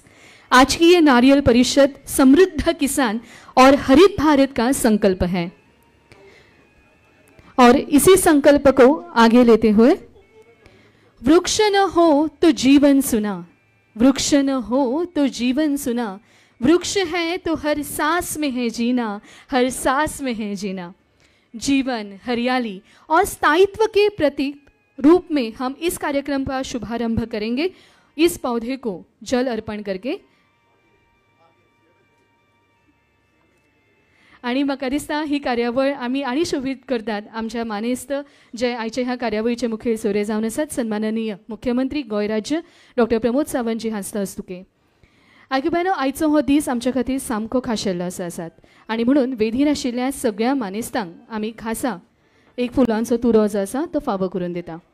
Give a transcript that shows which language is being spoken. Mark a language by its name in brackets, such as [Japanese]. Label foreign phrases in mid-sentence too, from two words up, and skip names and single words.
[Hindi] आज की ये नारियल परिषद समृद्ध किसान और हरित भारत का संकल्प है और इसी संकल्प को आगे लेते हुए वृक्ष न हो तो जीवन सुना, वृक्ष न हो तो जीवन सुना, वृक्ष है तो हर सांस में है जीना, हर सांस में है जीना. जीवन, हरियाली और स्थायित्व के प्रतीक रूप में हम इस कार्यक्रम का शुभारंभ करेंगे इस पौधे को जल अर्पण करके. [Konkani] आणि म्हाका दिसता ही कार्यावळ आमी आनी शोभीत करतात आमच्या मानेस्त जे आयचे ह्या कार्यावळीचे मुखेल सोयरे जावन आसात सन्माननीय मुख्यमंत्री गोंय राज्य डॉक्टर प्रमोद सावंतजी हांचे हस्तुके. आयकुबायनो, आयचो हो दीस आमच्या खातीर सामको खाशेल्लो आसात आणि म्हणून वेदीर आशिल्ल्या सगळ्या मानेस्तांक आमी खासा एक फुलांचो तुरो जो आसा तो फावो करून दिता.